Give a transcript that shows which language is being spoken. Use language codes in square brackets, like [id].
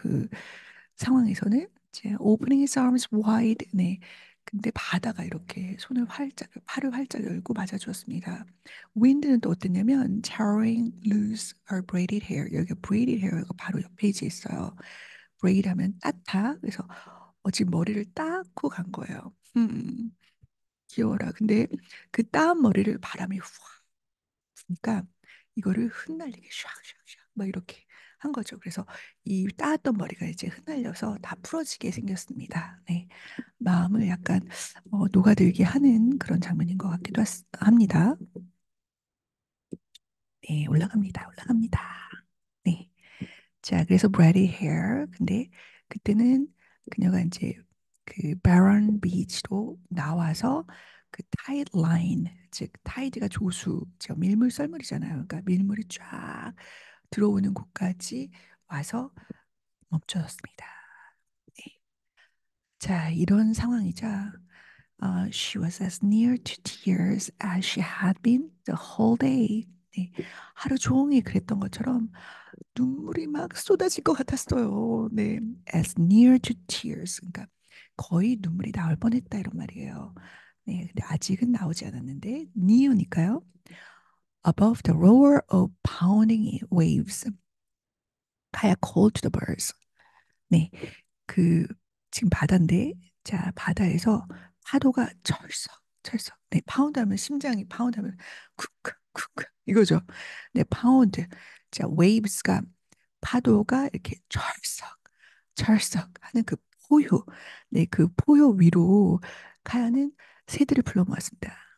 [ko] 그 상황에서는 이제 [en] opening his arms wide, [ko] 네. 근데 바다가 이렇게 팔을 활짝 열고 맞아주었습니다. [en] wind는 [ko] 또 어땠냐면 [en] tearing loose her braided hair. [ko] 여기가 braided hair가 바로 옆 페이지에 있어요. braid 하면 따다. 그래서 지금 머리를 닦고 간 거예요. 귀여워라. 근데 그 따은 머리를 바람이 훅 부니까 이거를 흩날리게 샥샥샥 막 이렇게 한 거죠. 그래서 이 따았던 머리가 이제 흩날려서 다 풀어지게 생겼습니다. 네. 마음을 약간 녹아들게 하는 그런 장면인 것 같기도 합니다. 네, 올라갑니다. 올라갑니다. 네. 자, 그래서 Brady Hair. 근데 그때는 그녀가 이제 그 바런 비치로 나와서 그 타이드 라인, 즉 타이드가 조수, 저 밀물 썰물이잖아요. 그러니까 밀물이 쫙 들어오는 곳까지 와서 멈춰섰습니다. 네. 자, 이런 상황이자 [en] she was as near to tears as she had been the whole day. [ko] 네. 하루 종일 그랬던 것처럼 눈물이 막 쏟아질 것 같았어요. [en] 네, as near to tears. [ko] 그러니까 거의 눈물이 나올 뻔했다 이런 말이에요. 네, 근데 아직은 나오지 않았는데 near니까요. [en] Above the roar of pounding waves, 가야 called to the birds. [ko] 네, 그 지금 바다인데, 자 바다에서 파도가 철썩. 네, 파운드하면 심장이 파운드하면 쿡쿡 이거죠. 네, 파운드. 자, waves가 파도가 이렇게 철썩 하는 그 포효, 네, 그 포효 위로 가야는 새들을 불러 모았습니다.